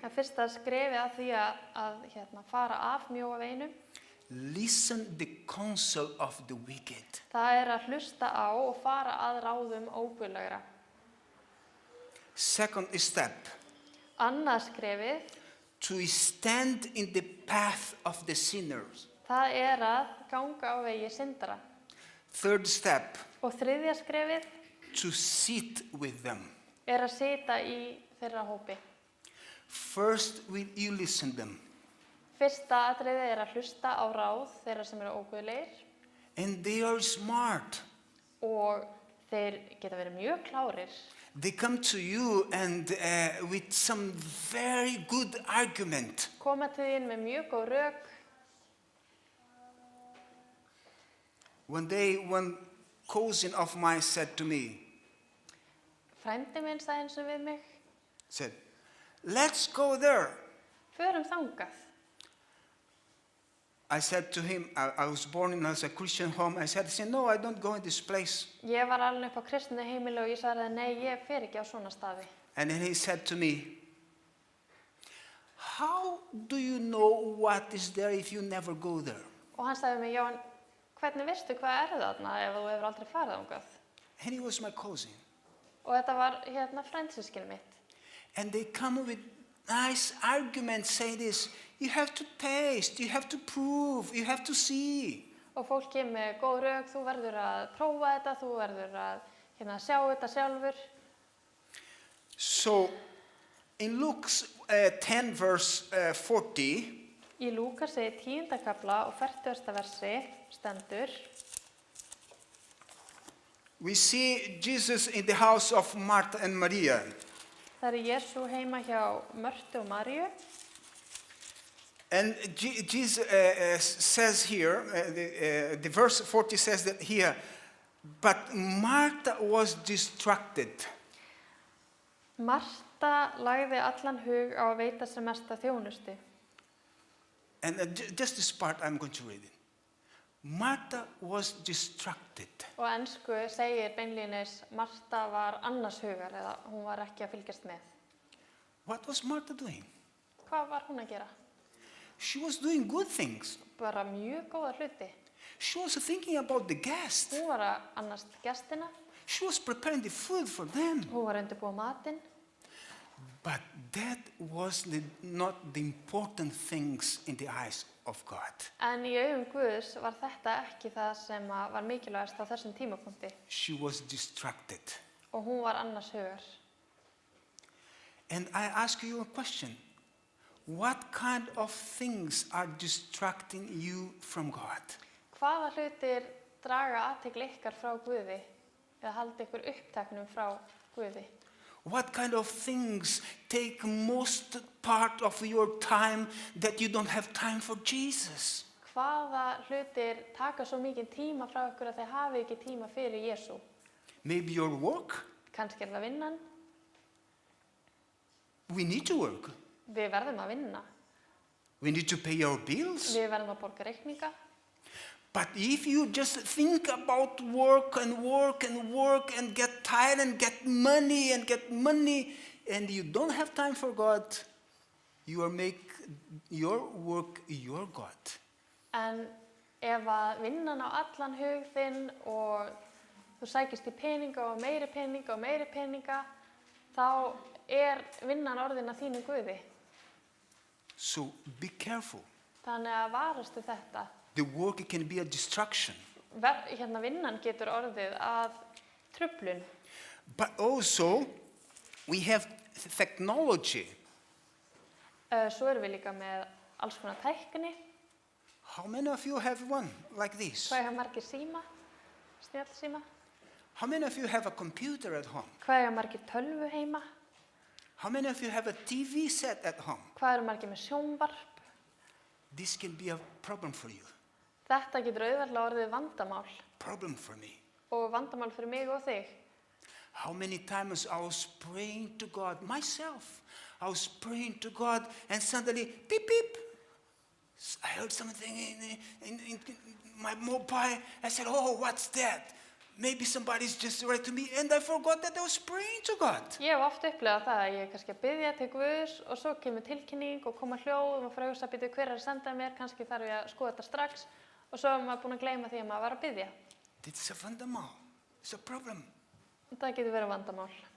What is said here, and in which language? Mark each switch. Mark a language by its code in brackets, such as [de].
[is] fyrsta skrefið að því að fara af mjóa veginum, [en] Listen the counsel of the wicked. [is] það er að hlusta á og fara að ráðum óguðlegra. [en] Second step, [is] Annað skrefið, [en] to stand in the path of the sinners. [is] það er að ganga á vegi syndara. [en] Third step, [is] Og þriðja skrefið [en] to sit with them. [is] er að sita í þeirra hópi. [en] First, will you listen them? [is] Fyrsta atriðið er að hlusta á ráð þeirra sem eru óguðlegir [en] And they are smart. [is] og þeir geta verið mjög klárir. [en] They come to you and with some very good argument. [is] Koma til þín með mjög góð rök. [en] One day, one cousin of mine said to me, [is] Frændi minn sagði eins og við mig, [en] said, let's go there. [is] förum þangað. [en] I said to him, I was born in a Christian home. I said, no, I don't go in this place. [is] Ég var alveg upp á kristnu heimili og ég sagði nei, ég fer ekki á svona staði. [en] And then he said to me, how do you know what is there if you never go there? [is] Og hann sagði mig, já, en hvernig veistu hvað er þarna ef þú hefur aldrei farið þangað? [en] And he was my cousin. [is] Og þetta var frændsystkini mitt. [en] And they come with nice arguments, say this, you have to taste, you have to prove, you have to see. [is] Og fólk kemur með góð rök, þú verður að prófa þetta, þú verður að sjá þetta sjálfur. [en] So in Luke 10 verse 40, [is] Í Lúkasi 10. kapla og 40. versi stendur: [en] we see Jesus in the house of Martha and Maria. [is] Það Jesú heima hjá Mörtu og Maríu. [en] And Jesus says here, the verse 40 says that here, but Martha was distracted. [is] Marta lagði allan hug á að veita sem mesta þjónustu. [en] And just this part I'm going to read it. Martha was distracted. [is] Og á ensku segir beinlínis Marta var annars hugar eða hún var ekki að fylgjast með. [en] What was Martha doing? [is] Hvað var hún að gera? [en] She was doing good things. [is] Bara mjög góða hluti. [en] She was thinking about the guests. [is] Hún var að annast gestina, [en] She was preparing the food for them. [is] hún var að undirbúa matinn. [en] But that was not the important things in the eyes of God. [is] En í augum Guðs var þetta ekki það sem var mikilvægast á þessum tímapunkti. [en] She was distracted. [is] Og hún var annars hugar. [en] And I ask you a question. What kind of things are distracting you from God? [is] Hvaða hlutir draga athygli ykkar frá Guði eða halda ykkur uppteknum frá Guði? [en] What kind of things take most part of your time that you don't have time for Jesus? [is] Hvaða hlutir taka svo mikið tíma frá ykkur að þið hafi ekki tíma fyrir Jesú? [en] Maybe your work. [is] Kannski það vinnan. [en] We need to work. [is] Við verðum að vinna. [en] We need to pay our bills. [is] Við verðum að borga reikninga. [en] But if you just think about work and work and work and get tired and get money and you don't have time for God, you are make your work your God. [is] En ef að vinnan á allan hug þinn og þú sækist í peninga og meiri peninga, þá vinnan orðin að þínu Guði. [en] So be careful. [is] Þannig að varastu þetta. [en] The work can be a distraction. [is] Vinnan getur orðið að truflun. [en] But also, we have technology. [is] Svo erum við líka með alls konar tækni. [en] How many of you have one like this? [is] Hvað eiga margir síma? Snjallsíma? [en] How many of you have a computer at home? [is] Hvað eiga margir tölvu heima? [en] How many of you have a TV set at home? [is] Hvað eru margir með sjónvarp? [en] This can be a problem for you. [is] Þetta getur auðveldlega orðið vandamál. [en] Problem for me. [is] Og vandamál fyrir mig og þig. [en] How many times I was praying to God myself. I was praying to God and suddenly, beep, beep. I heard something in my mobile. I said, oh, what's that? Maybe somebody's just right to me. And I forgot that I was praying to God. [is] Ég hef oft upplegað það að ég kannski að biðja til Guðs og svo kemur tilkynning og koma hljóð og frá hugsa að byrja hver að senda mér. Kannski þarf ég að skoða þetta strax. Og svo er maður búin að gleyma því að maður var að biðja. [en] It's a vandamál. It's a problem. [is] Það getur verið vandamál.